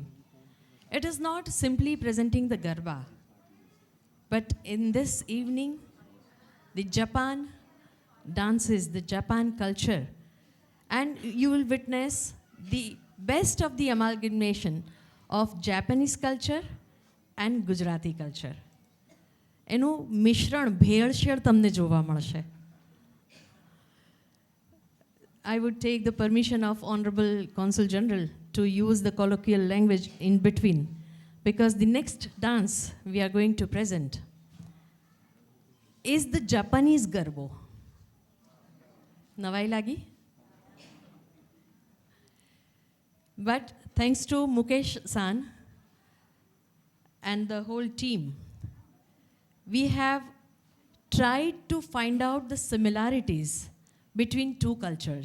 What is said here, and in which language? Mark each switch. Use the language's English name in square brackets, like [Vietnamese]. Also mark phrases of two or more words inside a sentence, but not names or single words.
[English] It is not simply presenting the Garba, but in this evening, the Japan dances, the Japan culture, and you will witness the best of the amalgamation of Japanese culture and Gujarati culture. [Gujarati] એનું મિશ્રણ ભેળસેળ તમને જોવા મળશે. [English] I would take the permission of Honorable Consul General to use the colloquial language in between, because the next dance we are going to present is the Japanese Garbo. [Gujarati] નવાઈ લાગી? [English] But thanks to Mukesh San and the whole team, we have tried to find out the similarities between two cultures.